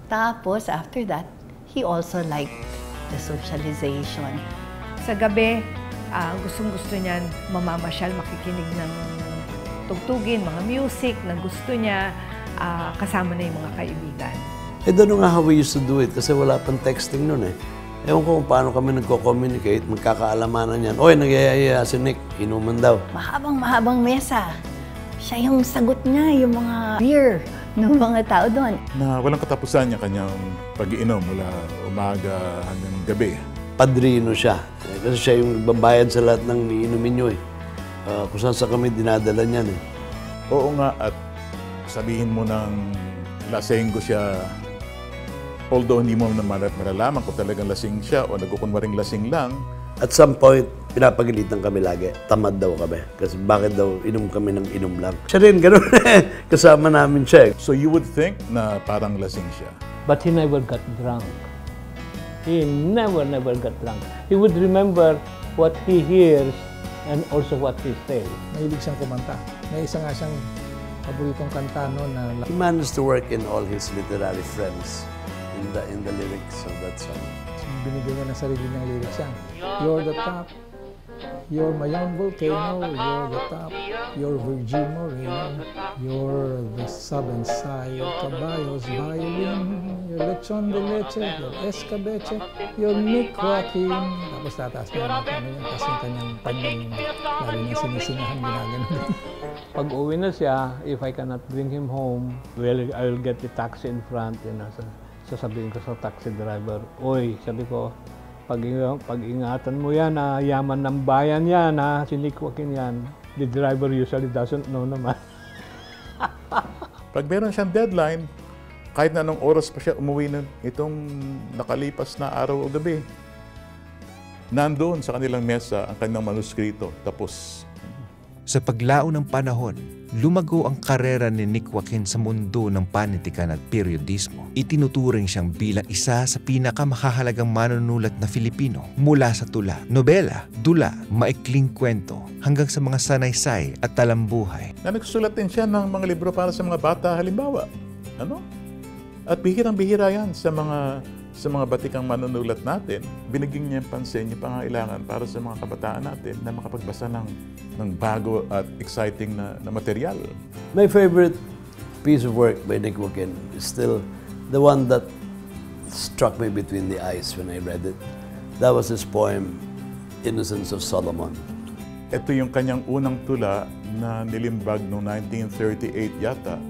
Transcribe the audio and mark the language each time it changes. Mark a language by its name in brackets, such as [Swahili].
[Filipino] Tapos, [English] after that, he also liked the socialization. [Filipino] Sa gabi, gustong-gusto niyan mamamasyal, makikinig ng tugtugin, mga music na gusto niya, kasama na yung mga kaibigan. [English] I don't know [Filipino] nga [English] how we used to do it [Filipino] kasi wala pang texting nun eh. Ewan ko kung paano kami nagko-communicate, magkakaalamanan yan. Oy, nagyayaya si Nick, inuman daw. Mahabang mesa. Siya yung sagot niya, yung mga beer ng mga tao doon. Na walang katapusan niya kanyang pag-iinom mula umaga hanggang gabi. Padrino siya. Kasi siya yung babayad sa lahat ng iinumin nyo eh. Kung saan sa kami dinadala niyan eh. Oo nga, at sabihin mo ng lasenggo siya, although hindi mo naman malalaman kung talagang lasing siya o nagkukunwaring lasing lang. [English] At some point, [Filipino] pinapagalitan kami lagi. Tamad daw kami. Kasi bakit daw inom kami ng inom lang. Siya rin, gano'n kasama namin siya. [English] So you would think [Filipino] na parang lasing siya. [English] But he never got drunk. He never got drunk. He would remember what he hears and also what he says. [Filipino] Mahilig siyang kumanta. May isa nga siyang paboritong kanta no, na [English] He managed to work in all his literary friends in the lyrics of that song. [Filipino] binigyan niya ng sarili niyang lyrics yan. [English] You're the top, you're my young volcano, you're the top, you're Virgin Moreno, you're the southern side of Caballos violin, you're Lechon de Leche, you're Escabeche, you're Nick Joaquin. [Filipino] Tapos tataas niya yung ano yan, tapos yung kanyang panyang, lalo niya sinisingahan, ginagano. Pag uwi na siya, [English] if I cannot bring him home, well, I will get the taxi in front, you know, [Filipino] sasabihin ko sa taxi driver, "Oy," sabi ko, pag-ingatan mo yan, yaman ng bayan yan, si Nick Joaquin yan. [English] The driver usually doesn't know [Filipino] naman. Pag meron siyang deadline, kahit na anong oras pa siya umuwi ng itong nakalipas na araw o gabi, nandoon sa kanilang mesa ang kanilang manuskrito. Tapos, Sa paglao ng panahon, lumago ang karera ni Nick Joaquin sa mundo ng panitikan at periodismo. Itinuturing siyang bilang isa sa pinakamahahalagang manunulat na Filipino mula sa tula, nobela, dula, maikling kwento, hanggang sa mga sanaysay at talambuhay. na nagsulat din siya ng mga libro para sa mga bata, halimbawa. Ano? At bihirang-bihira yan sa mga batikang manunulat natin. Binigyan niya yung pansin, yung pangailangan para sa mga kabataan natin na makapagbasa ng bago at exciting na material. [English] My favorite piece of work by Nick Joaquin is still the one that struck me between the eyes when I read it. That was his poem, Innocence of Solomon. [Filipino] Ito yung kanyang unang tula na nilimbag noong 1938 yata.